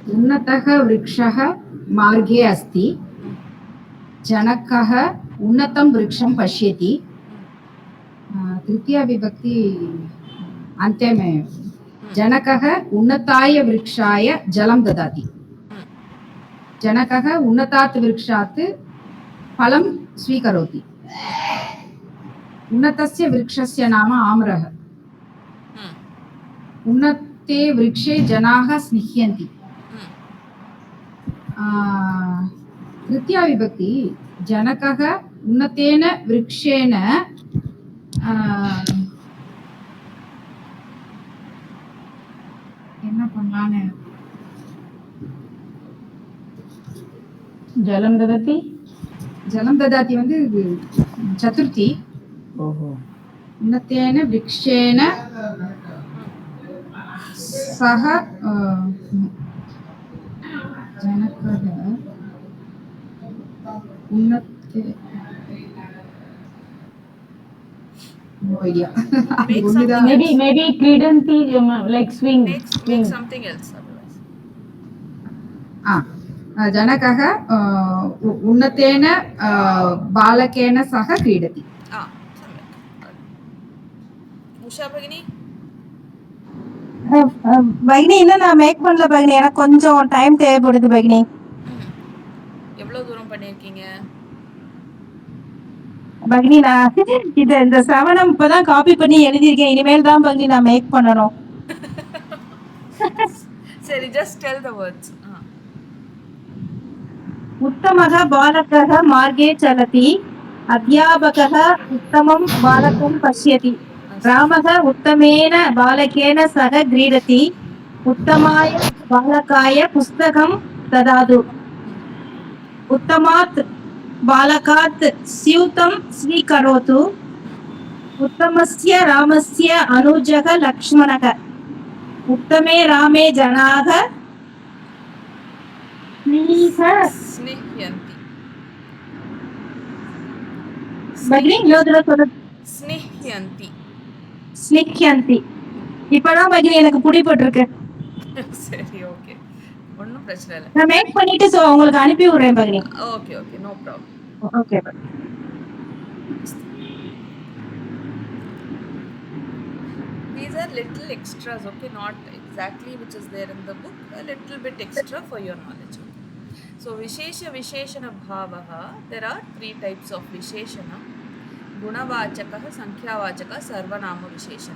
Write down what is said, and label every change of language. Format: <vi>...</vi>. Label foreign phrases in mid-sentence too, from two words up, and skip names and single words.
<sa>उन्नतः वृक्षः मार्गे अस्ति जनकः उन्नतं वृक्षं पश्यति तृतीया विभक्ति अन्ते में जनकः उन्नताय वृक्षाय जलं ददाति जनकः उन्नतात् वृक्षात् फलं स्वीकरोति उन्नतस्य वृक्षस्य नाम आम्रः उन्नते वृक्षे जनाः स्निह्यन्ति तृतीया विभक्ति जनकः उन्नतेन वृक्षेण</sa> <ta>என்ன பண்ணலான்னு</ta> <sa>जलं ददति जलं ददाति வந்து चतुर्थी ओहो उन्नतेन वृक्षेण सह जनकः उन्नते</sa> <en>no idea Make something maybe क्रीडन्ति like swing make something else otherwise.</en> <sa>जनकः उन्नतेन बालकेन सह क्रीडति सम्यक्। उषा भगिनी</sa> <ta>பகினி இன்னும் நான் மேக் பண்ணல பகினி, எனக்கு கொஞ்சம் டைம் தேவைப்படுது பகினி. எவ்வளவு தூரம் பண்ணிருக்கீங்க பகினி? நான் இந்த சவனம் இப்பதான் காப்பி பண்ணி எழுதியிருக்கேன், இனிமேல் தான் பகினி நான் மேக் பண்ணணும். சரி,</ta> <en>just tell the words.</en> <sa>उत्तमः बालकः मार्गे चलति, अध्यापकः उत्तमं बालकं पश्यति, रामः उत्तमेन बालकेन सह क्रीडति, उत्तमाय बालकाय पुस्तकं ददातु, उत्तमात् बालकात् स्यूतं स्वीकरोतु, उत्तमस्य रामस्य अनुजः लक्ष्मणः, उत्तमे रामे जनाः स्निह्यन्ति स्निह्यन्ति ஸ்னிஹ்யந்தி.</sa> <ta>இப்பதான் பகினி எனக்கு புடிபட்டிருக்கு. சரி, ஓகே, ஒன்றும் பிரச்சனை இல்லை. நான் மேக் பண்ணிட்டு உங்களுக்கு அனுப்பி விடுறேன் பகினி.</ta> <en>okay okay, no problem. ஓகே. These are little extras, okay, not exactly which is there in the book, a little bit extra for your knowledge. So</en> <sa>विशेष विशेषण भावः,</sa> <en>there are three types of Visheshana: Gunavachaka, Sankhya-vachaka,</en> <sa>सर्वनाम विशेषण.</sa>